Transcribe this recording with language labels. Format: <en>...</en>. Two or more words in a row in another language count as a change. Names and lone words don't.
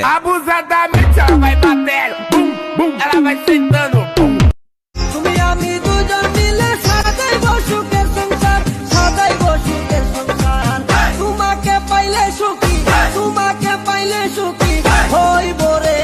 <pt>abusadamente ela vai batendo, bum, bum, ela vai sentando, bum.</pt> <bn>তুমি আমি দুজন মিলে সাজাইব সুখের সংসার, সাজাইব সুখের সংসার। তোমাকে পাইলে সুখী, তোমাকে পাইলে সুখী হইব রে।</bn>